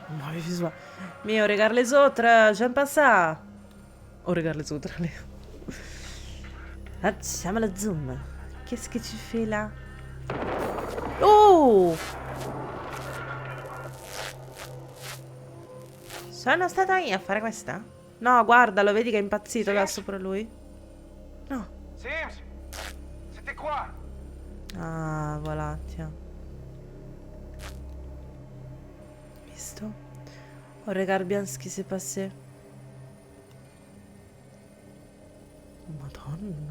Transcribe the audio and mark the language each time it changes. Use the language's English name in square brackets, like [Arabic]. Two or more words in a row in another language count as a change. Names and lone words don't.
[French] Mais on regarde les autres, j'aime pas ça. On regarde les autres, allez. [Italian] Facciamo la zoom. [French] Qu'est-ce que tu fais là? Oh! [Italian] Sono stata io a fare questa? No, guardalo, vedi che è impazzito adesso pure lui. No. [French] Sims, c'était quoi? Ah, voilà, tiens. Visto? On regarde bien ce qui s'est passé. [Italian] Madonna.